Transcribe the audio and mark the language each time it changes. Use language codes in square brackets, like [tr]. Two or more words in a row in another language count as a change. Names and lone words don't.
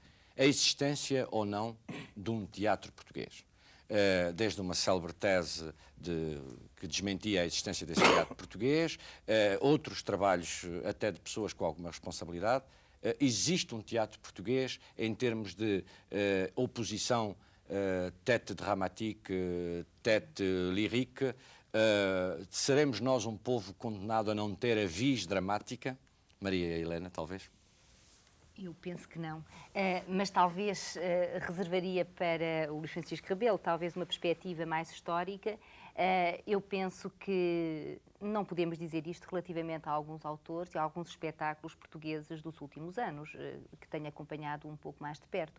[pt] A existência ou não de um teatro português. Desde uma célebre tese que desmentia a existência desse teatro português, outros trabalhos até de pessoas com alguma responsabilidade. Existe um teatro português em termos de oposição [fr] tête dramatique, tête lyrique. [pt] Seremos nós um povo condenado a não ter a vis dramática? Maria Helena, talvez? Eu penso que não, mas talvez reservaria para o Luís Francisco Rebelo talvez uma perspectiva mais histórica. Eu penso que não podemos dizer isto relativamente a alguns autores e a alguns espetáculos portugueses dos últimos anos, que tenho acompanhado um pouco mais de perto.